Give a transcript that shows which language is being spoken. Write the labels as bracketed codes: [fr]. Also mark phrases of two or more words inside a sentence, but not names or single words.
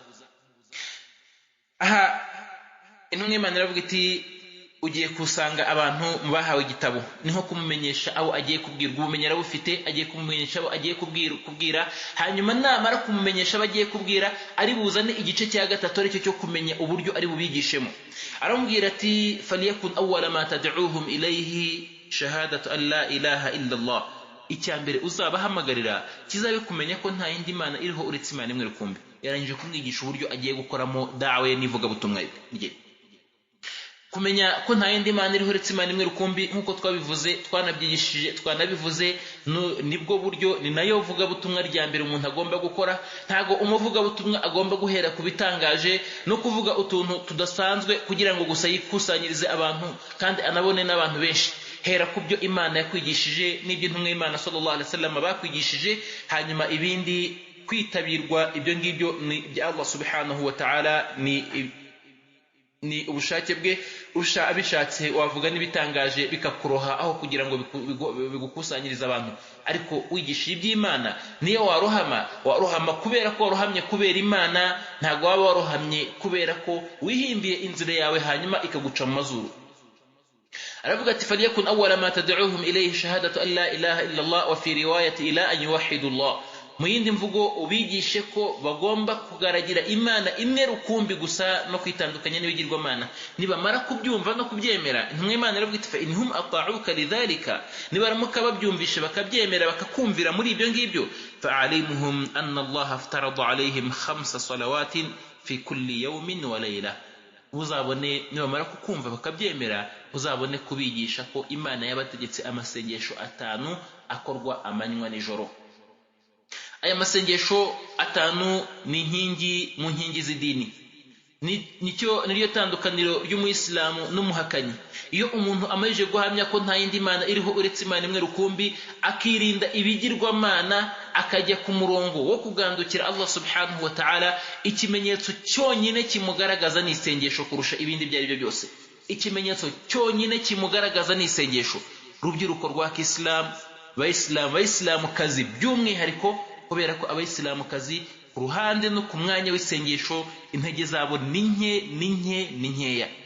[rw] Aha intumwa y'Imana iravuga iti ugiye kusanga abantu mu bahawe igitabo, niho kumumenyesha abo agiye kubwirwa. Ubumenyi arabufite, agiye kumumenyesha abo agiye kubwira. Hanyuma namara kumumenyesha abo agiye kubwira, ari buzane igice cya gatatu, aricyo cyo kumenya uburyo ari bubigishemo. Aramubwira ati [ar] فليكن أول ما تدعوهم إليه شهادة أن لا إله إلا الله. [rw] Icya mbere uzabahamagarira kizabe kumenya ko nta yindi Mana iriho uretse Imana imwe rukumbi. Yarangije kumwigisha uburyo agiye gukoramo dawe n'ivugabutumwa rye. Kumenya ko nta yindi Mana iriho uretse Imana imwe rukumbi, nk'uko twabivuze, twanabivuze, nibwo buryo, ni nayo vugabutumwa rya mbere umuntu agomba gukora. Ntago umuvugabutumwa agomba guhera ku bitangaje no kuvuga utuntu tudasanzwe kugira ngo gusa yikusanyirize abantu kandi anabone n'abantu benshi. Hera ku byo Imana yakwigishije n'ibyo intumwa y'Imana [ar] صلى الله عليه وسلم [rw] bakwigishije. Hanyuma ibindi kwitabirwa, ibyo ngibyo ni bya Allah [ar] سبحانه وتعالى, [rw] ni ubushake bwe. Abishatse wavuga n'ibitangaje bikakuroha aho kugira ngo bigukusanyirize abantu. Ariko wigishije iby'Imana niyo warohama kubera ko warohamye kubera Imana, ntago waba warohamye kubera ko wihimbiye inzira yawe hanyuma ikaguca mu mazuru. aravuga ati [ar] فليكن أول ما تدعوهم إليه شهادة أن لا إله إلا الله وفي رواية إلى أن يوحدوا الله. [rw] Mu yindi mvugo ubigishe ko bagomba kugaragira Imana imwe rukumbi gusa no kwitandukanya n'ibigirwamana. Nibamara kubyumva no kubyemera, intumwa y'Imana iravuga iti [ar] فإن هم أطاعوك لذلك, [rw] nibaramuka babyumvishe bakabyemera bakakumvira muri ibyo ngibyo, [ar] فأعلمهم أن الله افترض عليهم 5 صلوات في كل يوم وليلة. [rw] Uzabone nibamara kukumva bakabyemera, uzabone kubigisha ko Imana yabategetse amasengesho 5 akorwa amanywa n'ijoro. Aya masengesho 5 ni inkingi mu nkingi z'idini. Niryo tandukaniro ry'umuyisilamu n'umuhakanyi. Iyo umuntu amajije guhamya ko nta yindi Mana iriho uretse Imana imwe rukumbi, akirinda ibigirwamana, akajya ku murongo wo kugandukira Allah [ar] سبحانه وتعالى, [rw] ikimenyetso cyonyine kimugaragaza n'isengesho kurusha ibindi byari byo byose. Ikimenyetso cyonyine kimugaragaza n'isengesho. Rubyiruko rwa Islam, Bayisilamu kazi by'umwihariko, kubera ko abayisilamu kazi ku ruhande no ku mwanya w'isengesho intege zabo ni nkeya.